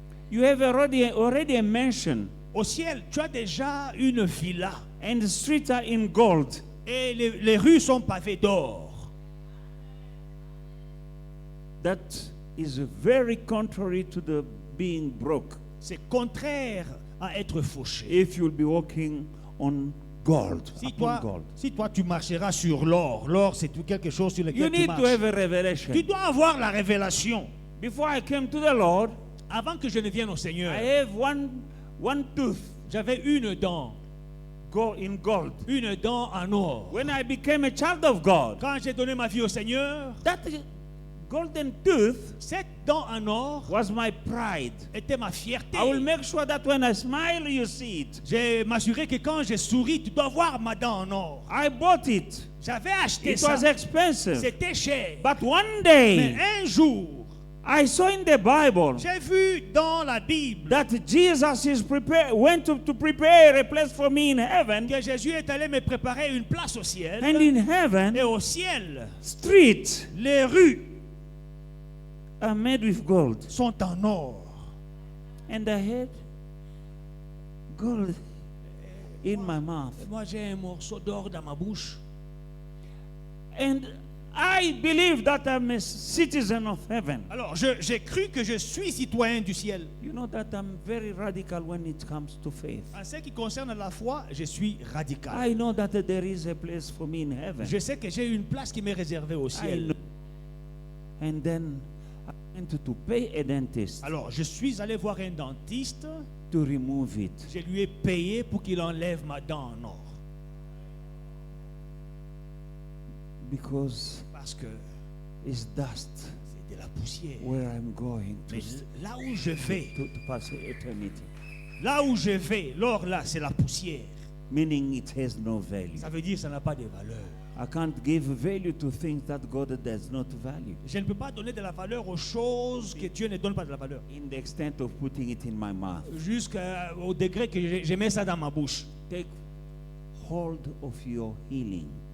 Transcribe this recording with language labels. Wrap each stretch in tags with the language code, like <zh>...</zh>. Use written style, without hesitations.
<en>You have already a mansion,</en> <fr>Au ciel, tu as déjà une villa</fr> <en>and the streets are in gold.</en> <fr>et les rues sont pavées d'or.</fr> <en>That is very contrary to the being broke.</en> <fr>C'est contraire à être fauché.</fr> <en>If you'll be walking on gold, upon gold.</en> <fr>Si toi tu marcheras sur l'or, l'or c'est tout quelque chose sur</fr> <en>You</en> <fr>lequel tu</fr> <en>need to</en> <fr>marches.</fr> <en>have a revelation.</en> <fr>Tu dois avoir la révélation.</fr> <en>Before I came to the Lord,</en> <fr>Avant que je ne vienne au Seigneur,</fr> <en>I have one tooth</en> <fr>j'avais une dent</fr> <en>in gold.</en> <fr>une dent en or.</fr> <en>When I became a child of God,</en> <fr>Quand j'ai donné ma vie au Seigneur,</fr> <en>that golden tooth</en> <fr>cette dent en or</fr> <en>was my pride.</en> <fr>était ma fierté.</fr> <en>I will make sure that when I smile, you see it.</en> <fr>J'ai m'assuré que quand je souris, tu dois voir ma dent en or.</fr> <en>I bought it.</en> <fr>J'avais acheté</fr> <en>It</en> <fr>ça.</fr> <en>was expensive.</en> <fr>C'était cher.</fr> <en>But one</en> <fr>Mais</fr> <en>day,</en> <fr>un jour,</fr> <en>I saw in the Bible</en> <fr>j'ai vu dans la Bible</fr> <en>that Jesus went to prepare a place for me in heaven.</en> <fr>que Jésus est allé me préparer une place au ciel.</fr> <en>And in heaven,</en> <fr>Et au ciel,</fr> <en>streets</en> <fr>les rues</fr> <en>are made with gold.</en> <fr>sont en or.</fr> <en>And I had gold in my mouth.</en> <fr>Et moi, j'ai un morceau d'or dans ma bouche.</fr> <en>And I believe that I'm a citizen of heaven.</en> <fr>Alors, j'ai cru que je suis citoyen du ciel.</fr> <en>You know that I'm very radical when it comes to faith.</en> <fr>En ce qui concerne la foi, je suis radical.</fr> <en>I know that there is a place for me in heaven.</en> <fr>Je sais que j'ai une place qui m'est réservée au</fr> <en>I</en> <fr>ciel.</fr> <en>know. And then I went to pay a dentist</en> <fr>Alors, je suis allé voir un dentiste.</fr> <en>to remove it.</en> <fr>Je lui ai payé pour qu'il enlève ma dent en or.</fr> <en>Because</en> <fr>Parce que</fr> <en>it's dust</en> <fr>c'est de la poussière.</fr> <en>where I'm going to,</en> <fr>Mais là où je vais,</fr> <en>to pass eternity.</en> <fr>là où je vais, l'or là, c'est la poussière.</fr> <en>Meaning it has no value.</en> <fr>Ça veut dire que ça n'a pas de valeur.</fr> <en>I can't give value to things that God does not value.</en> <fr>Je ne peux pas donner de la valeur aux choses que Dieu ne donne pas de la valeur.</fr> <en>In the extent of putting it in my mouth.</en> <fr>Jusqu'au degré que je mets ça dans ma bouche.</fr> <en>Take hold of your healing.</en>